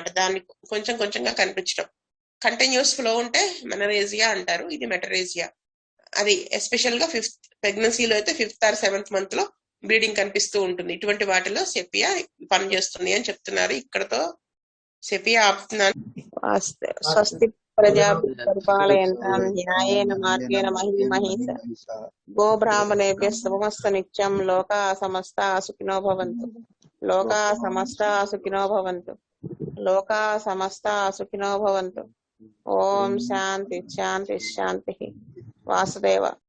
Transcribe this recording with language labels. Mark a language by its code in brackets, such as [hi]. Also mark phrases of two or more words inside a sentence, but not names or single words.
[te] దాన్ని కొంచెం కొంచెంగా కనిపించడం. కంటిన్యూస్ ఫ్లో ఉంటే మెనరేజియా అంటారు. ఇది మెటరేజియా. అది ఎస్పెషల్ గా 5th ప్రెగ్నెన్సీలో అయితే [en] 5th or 7th month [te] లో బ్లీడింగ్ కనిపిస్తూ ఉంటుంది. ఇటువంటి వాటిలో సెపియా పనిచేస్తుంది అని చెప్తున్నారు. ఇక్కడతో సెపియా ఆపుతున్నాను. [sa] స్వస్తి ప్రజాభి పరిపాలయంతాం న్యాయేన మార్గేణ మహీమహీష గో బ్రాహ్మణేభ్యః శుభమస్తు నిత్యం. లోకా సమస్తా సుఖినో భవంతు. లోకా సమస్తా సుఖినో భవంతు. లోకా సమస్తా సుఖినో భవంతు. ఓం శాంతి శాంతి శాంతి. వాసుదేవ.